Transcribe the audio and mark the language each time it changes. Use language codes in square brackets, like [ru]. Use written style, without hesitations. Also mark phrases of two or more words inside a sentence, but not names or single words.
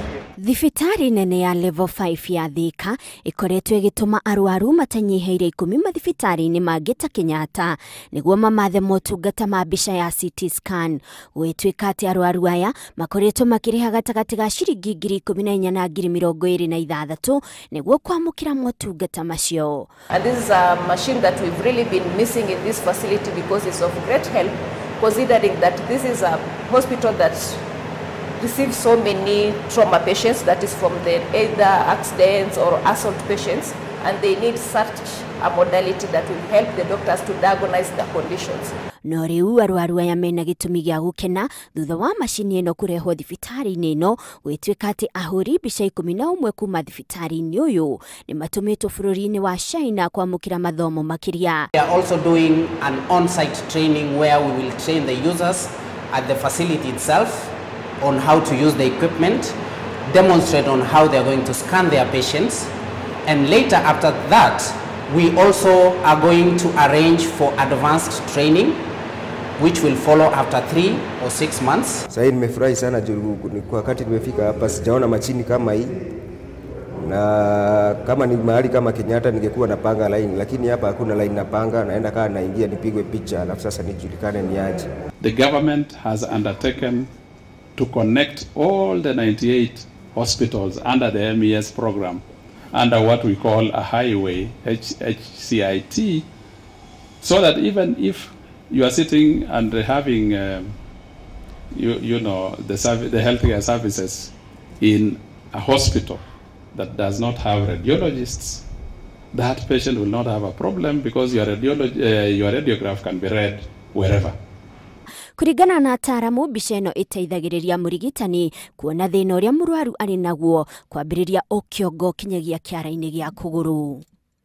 [ki] Thibitari nene ya level 5 ya Thika ikoretwo igituma arwaru matanyiheire 10 mathibitari-ini mangi ta Kenyatta niguo mamathe motungata ma mbica ya [en] CT scan. [ki] Gwituika ati arwaru aya makoretwo makiriha gatagati ga ciringi 14,000 na 26,000 niguo kwamukira motungata macio. [en] And this is a machine that we've really been missing in this facility because it's of great help, considering that this is a hospital that receive so many trauma patients, that is from the either accidents or assault patients, and they need such a modality that will help the doctors to diagnose the conditions. [ki] No riu arwaru aya mena gitumi gia gukena thutha wa mashini ino kureho thibitari-ini ino gwituika ati ahuri mbica 11 kuma thibitari-ini uyu ni matumiitwo bururi-ini wa China kwamukira mathomo makiria. [en] We are also doing an on-site training where we will train the users at the facility itself on how to use the equipment, demonstrate on how they are going to scan their patients, and later after that we also are going to arrange for advanced training which will follow after 3 or 6 months. [sw] Sasa nimefurahi sana juu wakati nimefika hapa sijaona machini kama hii, na kama ni mahali kama Kenyatta ningekuwa napanga line, lakini hapa hakuna line napanga, naenda kaa naingia nipigwe picha alafu sasa nijulikane ni aje. [en] The government has undertaken to connect all the 98 hospitals under the MES program under what we call a highway, HCIT, so that even if you are sitting and having the healthcare services in a hospital that does not have radiologists, that patient will not have a problem because your radiograph can be read wherever. [ki] Kurigana na ataramu mbica ino iteithagiriria murigitani kuona thina uria murwaru ari naguo kwambiriria o kiongo kinyagia kiara-ini gia kuguru.